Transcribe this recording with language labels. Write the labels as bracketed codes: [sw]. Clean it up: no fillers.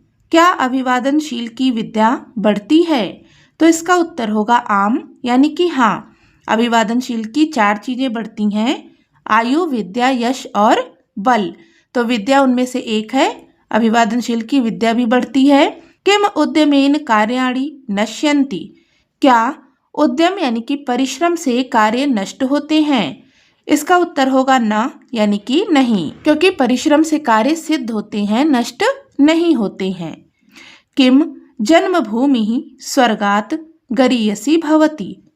[hi] क्या अभिवादनशील की विद्या बढ़ती है? तो इसका उत्तर होगा आम यानी कि हाँ। अभिवादनशील की 4 चीजें बढ़ती हैं, आयु, विद्या, यश और बल। तो विद्या उनमें से एक है। अभिवादनशील की विद्या भी बढ़ती है। [sa] किम उद्यमेन कार्याणि नश्यन्ति। [hi] क्या उद्यम यानी कि परिश्रम से कार्य नष्ट होते हैं? इसका उत्तर होगा ना यानी कि नहीं, क्योंकि परिश्रम से कार्य सिद्ध होते हैं, नष्ट नहीं होते हैं। [sa] किम जन्मभूमि स्वर्गात गरीयसी भवति।